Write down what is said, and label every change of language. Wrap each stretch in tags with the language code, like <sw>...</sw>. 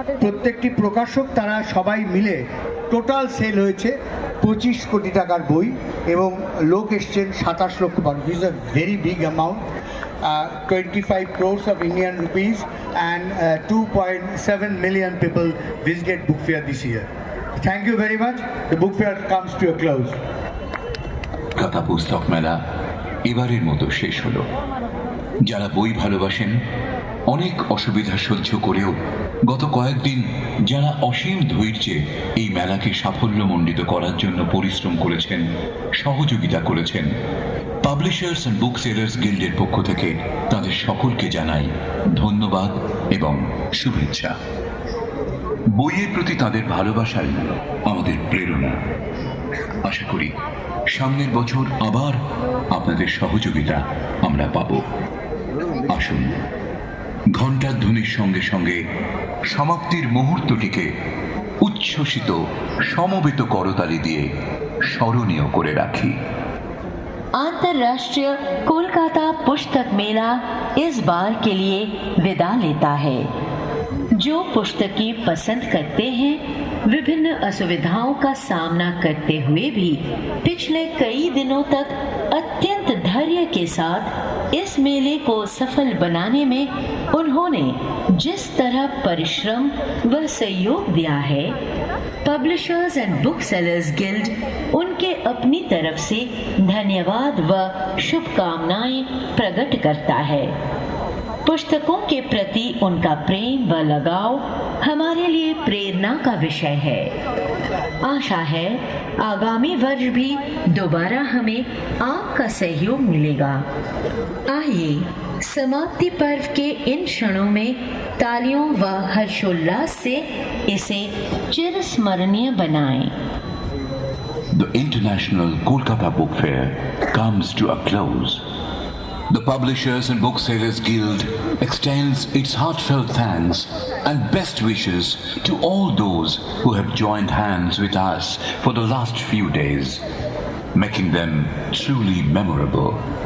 <bn>প্রত্যেকটি প্রকাশক তারা সবাই মিলে টোটাল সেল হয়েছে 25 কোটি টাকার বই এবং লোক এসছেন 27 লক্ষ মানুষ।</bn> <en>This is a very big amount, 25 crores of Indian rupees and 2.7 million people visited book fair this year. Thank you very much. The book fair comes to a close.</en> <bn>Kolkata পুস্তক মেলা এবারের মতো শেষ হলো। যারা বই ভালোবাসেন, অনেক অসুবিধা সহ্য করেও গত কয়েকদিন যারা অসীম ধৈর্যে এই মেলাকে সাফল্যমণ্ডিত করার জন্য পরিশ্রম করেছেন, সহযোগিতা করেছেন, পাবলিশার্স অ্যান্ড বুক সেলার্স গিল্ডের পক্ষ থেকে তাদের সকলকে জানাই ধন্যবাদ এবং শুভেচ্ছা। বইয়ের প্রতি তাদের ভালোবাসাই আমাদের প্রেরণা। আশা করি সামনের বছর আবার আপনাদের সহযোগিতা আমরা পাব। আসুন, ঘণ্টার ধ্বনির সঙ্গে সঙ্গে সমাপ্তির মুহূর্তটিকে উচ্ছ্বসিত সমবেত করতালি দিয়ে স্মরণীয় করে রাখি।</bn> <hi>अंतर्राष्ट्रीय कोलकाता पुस्तक मेला इस बार के लिए विदा लेता है। जो पुस्तकें पसंद करते हैं, विभिन्न असुविधाओं का सामना करते हुए भी पिछले कई दिनों तक अत्यंत धैर्य के साथ इस मेले को सफल बनाने में उन्होंने जिस तरह परिश्रम व सहयोग दिया है, publishers and book sellers guild उनके अपनी तरफ से धन्यवाद व शुभकामनाएं प्रकट करता है। पुस्तकों के प्रति उनका प्रेम व लगाव हमारे लिए प्रेरणा का विषय है। आशा है आगामी वर्ष भी दोबारा हमें आपका सहयोग मिलेगा। आइए समाप्ति पर्व के इन क्षणों में तालियों व हर्षोल्लास से इसे चिरस्मरणीय बनाएं।</hi> <en>The International Kolkata Book Fair comes to a close. The Publishers and Booksellers Guild extends its heartfelt thanks and best wishes to all those who have joined hands with us for the last few days, making them truly memorable.</en>